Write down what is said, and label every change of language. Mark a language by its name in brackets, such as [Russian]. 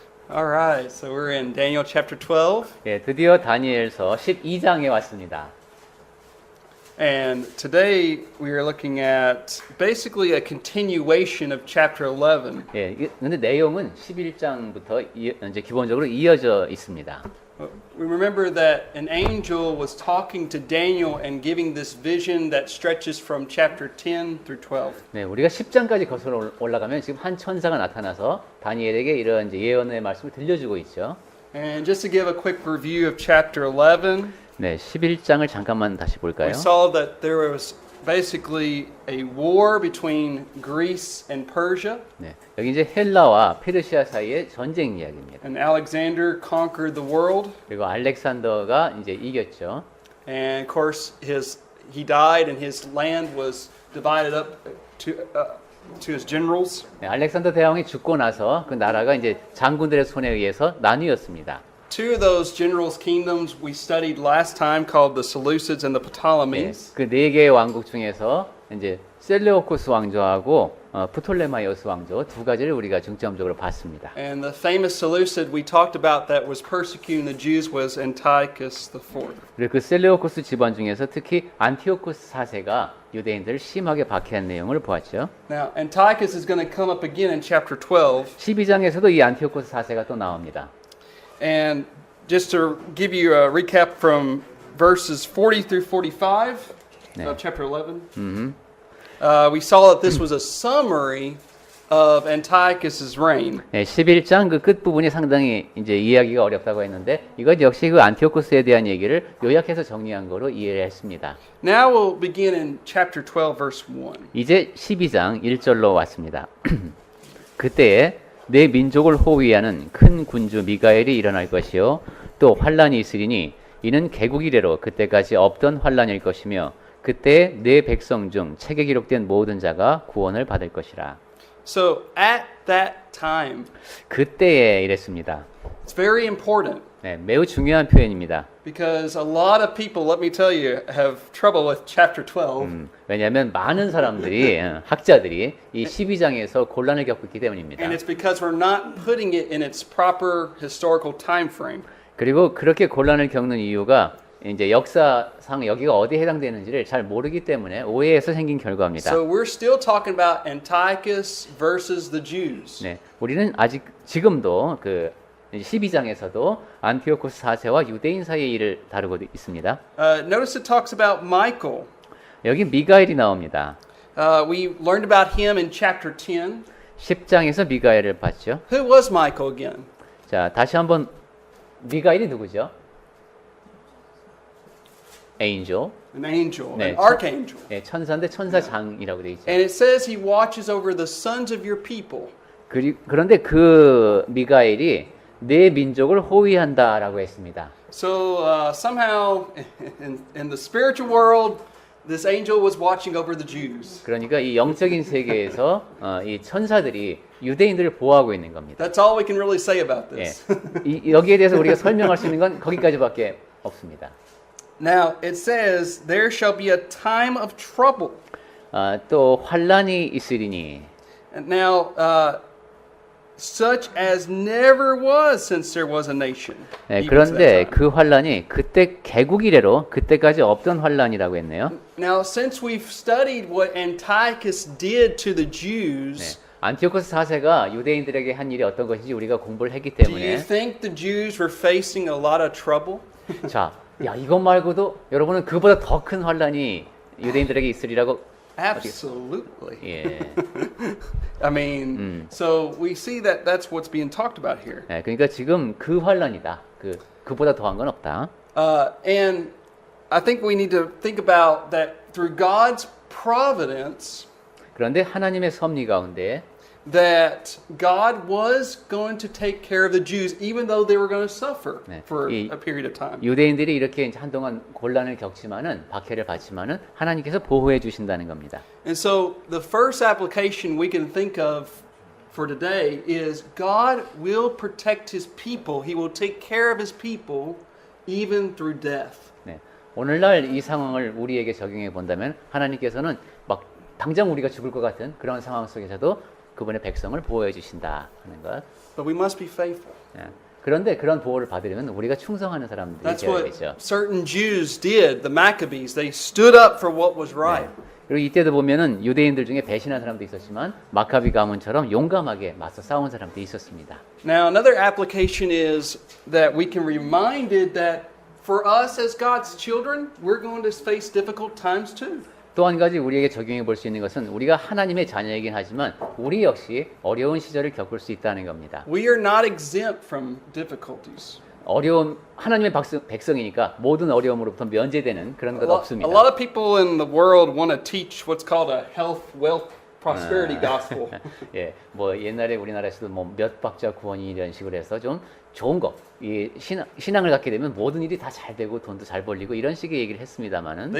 [English] All right, so we're in Daniel chapter 12, [Korean] 예, 드디어 다니엘서 12장에 왔습니다. [English] and today we are looking at basically a continuation of chapter 11. [Korean] 예, 근데 내용은 11장부터 이제 기본적으로 이어져 있습니다. [English] We remember that an angel was talking to Daniel and giving this vision that stretches from chapter 10 through 12. [Korean] 네, 우리가 10장까지 거슬러 올라가면 지금 한 천사가 나타나서 다니엘에게 이런 이제 예언의 말씀을 들려주고 있죠. [English] And just to give a quick review of chapter 11, [Korean] 네, 11장을 잠깐만 다시 볼까요? [English] we saw that there was basically a war between Greece and Persia. [Korean] 네, 여기 이제 헬라와 페르시아 사이의 전쟁 이야기입니다. [English] And Alexander conquered the world. [Korean] 그리고 알렉산더가 이제 이겼죠. [English] And of course, he died, and his land was divided up to his generals. [Korean] 네, 알렉산더 대왕이 죽고 나서 그 나라가 이제 장군들의 손에 의해서 나뉘었습니다. [English] Two of those generals' kingdoms we studied last time, called the Seleucids and the [Korean] 네, [English] Ptolemies. [Korean] 그 네 개의 왕국 중에서 이제 셀레오코스 왕조하고 프톨레마이오스 왕조 두 가지를 우리가 중점적으로 봤습니다. [English] And the famous Seleucid we talked about that was persecuting the Jews was Antiochus IV. [Korean] 그리고 그 셀레오코스 집안 중에서 특히 안티오코스 4세가 유대인들을 심하게 박해한 내용을 보았죠. [English] Now, Antiochus is going to come up again in chapter 12. [Korean] 12장에서도 이 안티오코스 4세가 또 나옵니다. [English] And just to give you a recap from verses 40 through 45 [Korean] 네. [English] of chapter 11, we saw that this was a summary of Antiochus's reign. [Korean] 네, 11장 그 끝부분이 상당히 이제 이해하기가 어렵다고 했는데 이것 역시 그 안티오코스에 대한 얘기를 요약해서 정리한 거로 이해를 했습니다. [English] Now we'll begin in chapter 12, verse 1. [Korean] 이제 12장 1절로 왔습니다. 그때에 내 민족을 호위하는 큰 군주 미가엘이 일어날 것이요 또 환란이 있으리니 이는 개국 이래로 그때까지 없던 환란일 것이며 그때 내 백성 중 책에 기록된 모든 자가 구원을 받을 것이라. [English] So at that time, [Korean] 그때에 이랬습니다. [English] it's very important [Korean] 네, 매우 중요한 표현입니다. [English] because a lot of people, let me tell you, have trouble with chapter 12. [Korean] 왜냐하면 많은 사람들이 학자들이 이 12장에서 곤란을 겪고 있기 때문입니다. [English] And it's because we're not putting it in its proper historical time frame. [Korean] 그리고 그렇게 곤란을 겪는 이유가 이제 역사상 여기가 어디에 해당되는지를 잘 모르기 때문에 오해해서 생긴 결과입니다. [English] So we're still talking about Antiochus versus the Jews. [Korean] 네, 우리는 아직 지금도 그 12장에서도 안티오코스 4세와 유대인 사이의 일을 다루고 있습니다. [English] Notice it talks about Michael. [Korean] 여기 미가엘이 나옵니다. [English] We learned about him in chapter 10. [Korean] 10장에서 미가엘을 봤죠. [English] Who was Michael again? [Korean] 자, 다시 한번 미가엘이 누구죠? [English] angel. An angel, [Korean] 네, [English] an archangel. [Korean] 네, 천사인데 천사장이라고 되어 있죠. [English] And it says he watches over the sons of your people. [Korean] 그런데 그 미가엘이 내 민족을 호위한다라고 했습니다. [English] So somehow in the spiritual world, this angel was watching over the Jews. [Korean] 그러니까 이 영적인 세계에서 이 천사들이 유대인들을 보호하고 있는 겁니다. [English] That's all we can really say about [Korean] 예, [English] this. [Korean] 여기에 대해서 우리가 설명할 수 있는 건 거기까지밖에 없습니다. [English] Now it says there shall be a time of trouble. [Korean] 또 환란이 있으리니. [English] And now such as never was since there was a nation. [Korean] 네, [English] even to that [Korean] 그런데 [English] time. [Korean] 그 환란이 그때 개국 이래로 그때까지 없던 환란이라고 했네요. [English] Now since we've studied what Antiochus did to the Jews, [Korean] 안티오코스 4세가 유대인들에게 한 일이 어떤 것인지 우리가 공부를 했기 [English] do you [Korean] 때문에 [English] think the Jews were facing a lot of trouble? [Korean] 자, 야 이것 말고도 여러분은 그보다 더 큰 환란이 유대인들에게 있으리라고 [English] Absolutely. [Korean] 예. [English] I mean, so we see that that's what's being talked about here. [Korean] 네, 그러니까 지금 그 환란이다. 그보다 더한 건 없다. [English] And I think we need to think about that through God's providence, [Korean] 그런데 하나님의 섭리 가운데 [English] that God was going to take care of the Jews, even though they were going to suffer [Korean] 네, [English] for [Korean] 이 [English] a period of time. [Korean] 유대인들이 이렇게 이제 한동안 곤란을 겪지만은 박해를 받지만은 하나님께서 보호해 주신다는 겁니다. [English] And so the first application we can think of for today is God will protect His people. He will take care of His people even through death. [Korean] 네, 오늘날 이 상황을 우리에게 적용해 본다면 하나님께서는 막 당장 우리가 죽을 것 같은 그런 상황 속에서도 그분의 백성을 보호해 주신다 하는 것. [English] But we must be faithful. [Korean] 예. 그런데 그런 보호를 받으려면 우리가 충성하는 사람들이 [English] That's [Korean] 되어야 [English] what [Korean] 되죠. [English] certain Jews did, the Maccabees. They stood up for what was right. [Korean] 그리고 이때도 보면은 유대인들 중에 배신한 사람도 있었지만 마카비 가문처럼 용감하게 맞서 싸운 사람도 있었습니다. [English] Now, another application is that we can be reminded that for us as God's children, we're going to face difficult times too. [Korean] 또 한 가지 우리에게 적용해 볼 수 있는 것은 우리가 하나님의 자녀이긴 하지만 우리 역시 어려운 시절을 겪을 수 있다는 겁니다. [English] We are not exempt from difficulties. [Korean] 어려운 하나님의 백성이니까 모든 어려움으로부터 면제되는 그런 것 [English] A [Korean] 없습니다. [English] lot of people in the world want to teach what's called a health, wealth, prosperity gospel. [Korean] 예, 뭐 옛날에 우리나라에서도 뭐 몇 박자 구원이 이런 식으로 해서 좀 좋은 거, 이 신앙을 갖게 되면 모든 일이 다 잘 되고 돈도 잘 벌리고 이런 식의 얘기를 했습니다만은